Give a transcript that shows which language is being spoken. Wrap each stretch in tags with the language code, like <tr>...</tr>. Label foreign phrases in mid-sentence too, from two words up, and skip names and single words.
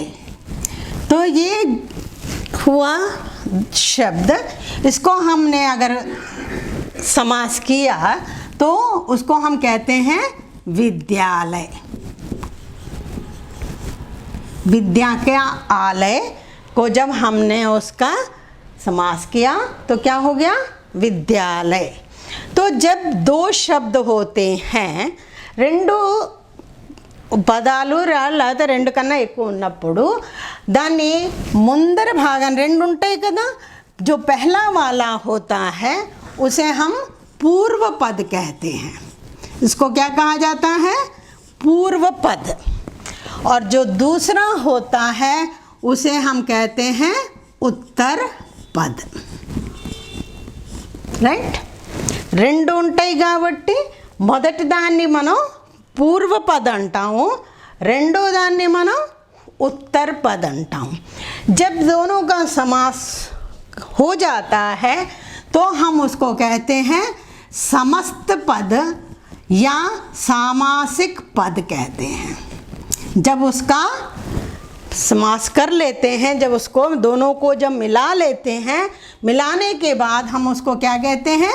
<hi>तो ये हुआ शब्द, इसको हमने अगर समास किया तो उसको हम कहते हैं विद्यालय। विद्या के आलय को जब हमने उसका समास किया तो क्या हो गया? विद्यालय। तो जब दो शब्द होते हैं,</hi> <te>రెండు పదాలు లేదా రెండు కన్నా ఎక్కువ ఉన్నప్పుడు దాన్ని ముందర భాగం రెండు ఉంటాయి కదా,</te> <hi>जो पहला वाला होता है उसे हम पूर्व पद कहते हैं। इसको क्या कहा जाता है? पूर्व पद। और जो दूसरा होता है उसे हम कहते हैं उत्तर पद।</hi> <te>రైట్, రెండు ఉంటాయి కాబట్టి మొదటి దాన్ని మనం పూర్వ పద అంటాము, రెండో దాన్ని మనం ఉత్తర పద అంటాము।</te> <hi>जब दोनों का समास हो जाता है तो हम उसको कहते हैं समस्त पद या सामासिक पद कहते हैं। जब उसका समास कर लेते हैं, जब उसको दोनों को जब मिला लेते हैं, मिलाने के बाद हम उसको क्या कहते हैं?</hi>